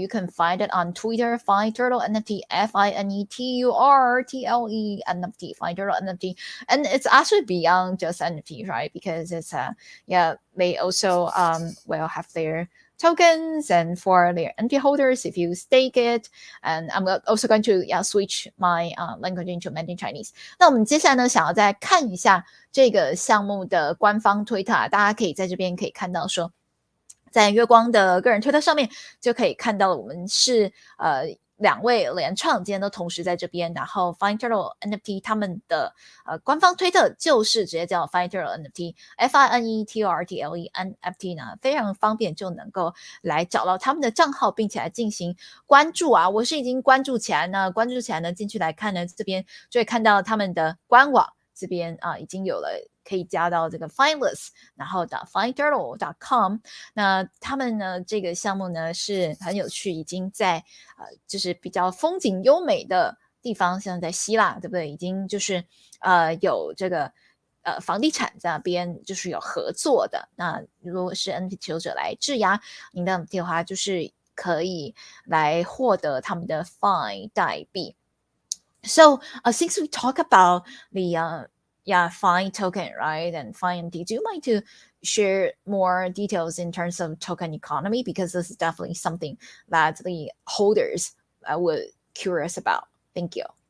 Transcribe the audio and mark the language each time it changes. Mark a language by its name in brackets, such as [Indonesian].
[English] You can find it on Twitter, FineTurtle NFT, FineTurtle NFT, FineTurtle NFT. And it's actually beyond just NFT, right? Because it's they also will have their tokens, and for their NFT holders, if you stake it. And I'm also going to switch my language into Mandarin Chinese. [Chinese] 那我们接下来呢，想要再看一下这个项目的官方推特，大家可以在这边可以看到说，在月光的个人推特上面就可以看到，我们是2位联创今天都同时在这边，然后 FineTurtle NFT 他们的官方推特就是直接叫 FineTurtle NFT FineTurtle NFT 呢，非常方便就能够来找到他们的账号，并且来进行关注啊。我是已经关注起来呢，进去来看呢，这边就会看到他们的官网这边已经有了。可以加到这个 Fineless， 然后到 FineTurtle.com。那他们呢，这个项目呢是很有趣，已经在就是比较风景优美的地方，像在希腊，对不对？已经就是有这个房地产这边就是有合作的。那如果是 NFT 持有者来质押您的 NFT 的话，就是可以来获得他们的 Fine 代币。 [English] So since we talk about the Fine token, right? And Fine NFT. Do you mind to share more details in terms of token economy? Because this is definitely something that the holders were curious about. Thank you.